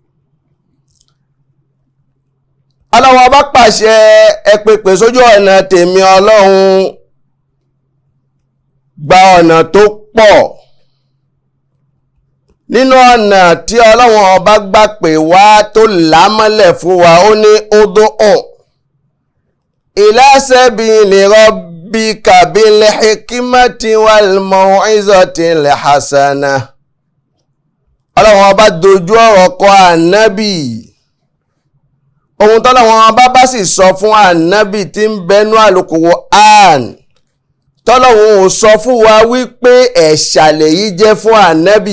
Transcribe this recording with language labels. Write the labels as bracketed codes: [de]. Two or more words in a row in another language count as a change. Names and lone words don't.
[yo] Ọlọ́run bá pàṣẹ ẹ pèpè sójú ọ̀nà tèmi Ọlọ́run gba ọ̀nà tó pọ̀ nínú ọ̀nà tí Ọlọ́run ọba gbà pè wá tó lámọ́lẹ̀ fún wa ó ní [ar] ادع إلى سبيل ربك بالحكمة والموعظة الحسنة. [yo] Ọlọ́run ọba dojú ọ̀rọ̀ kọ ànábì ohun tọ́lọ́run ọba bá sì sọ fún ànábì tí ń bẹnu Al-Qur'an tọ́lọ́run ò sọ fún wa wípé ẹ̀ṣà lèyí jẹ́ fún ànábì.